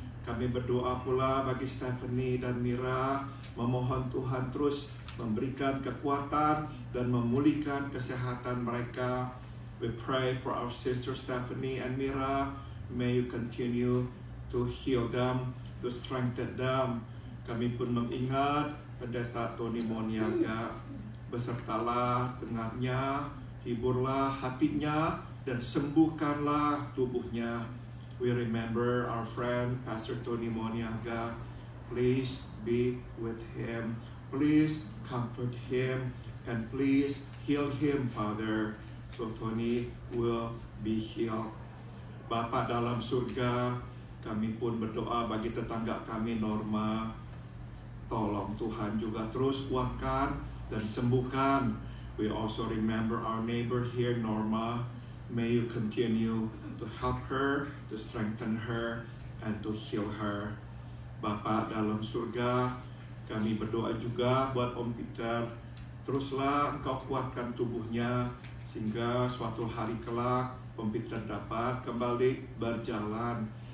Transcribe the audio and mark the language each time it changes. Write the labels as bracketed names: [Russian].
[Indonesian] Kami berdoa pula bagi Stephanie dan Mira, memohon Tuhan terus memberikan kekuatan dan memulihkan kesehatan mereka. [English] We pray for our sister Stephanie and Mira. May you continue to heal them, to strengthen them. [Indonesian] Kami pun mengingat Pendeta Tony Moniaga. Besertalah dengannya, hiburlah hatinya, dan sembuhkanlah tubuhnya. [English] We remember our friend Pastor Tony Moniaga. Please be with him. Please comfort him. And please heal him, Father. So Tony will be healed. [Indonesian] Bapa dalam surga, kami pun berdoa bagi tetangga kami Norma. Tolong Tuhan juga terus kuatkan dan sembuhkan. [English] We also remember our neighbor here, Norma. May you continue to help her, to strengthen her, and to heal her. [Indonesian] Bapa dalam surga, kami berdoa juga buat Om Peter. Teruslah Engkau kuatkan tubuhnya, sehingga suatu hari kelak Om Peter dapat kembali berjalan.